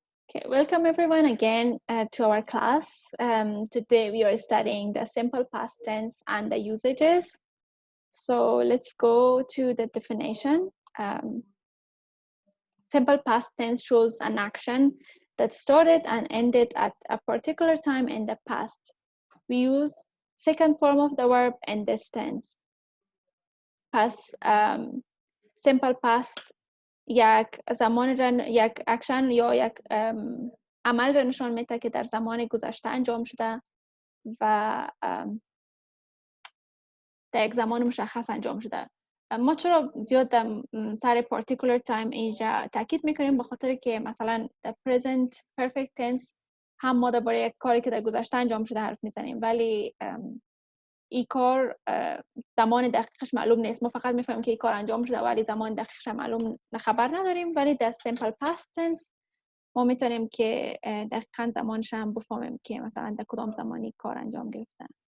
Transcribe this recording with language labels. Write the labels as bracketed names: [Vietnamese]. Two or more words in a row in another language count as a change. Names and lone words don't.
[English] Okay, welcome everyone again to our class. Today we are studying the simple past tense and the usages. So let's go to the definition. Simple past tense shows an action that started and ended at a particular time in the past. We use second form of the verb in this tense. Simple past [Persian] یک زمان یک اکشن یا یک عمل را نشان میده که در زمان گذشته انجام شده و در یک زمان مشخص انجام شده. ما چرا زیاد سر [English] particular time [Persian] اینجا تاکید میکنیم؟ به خاطر که مثلا [English] the present perfect tense [Persian] هم ما درباره یک کاری که در گذشته انجام شده حرف میزنیم، ولی این کار زمان دقیقش معلوم نیست. ما فقط میفهمیم که این کار انجام شده ولی زمان دقیقش معلوم خبر نداریم. ولی در [English] simple past tense [Persian] ما میتونیم که دقیقاً زمانش هم بفهمیم که مثلا در کدام زمانی کار انجام گرفته.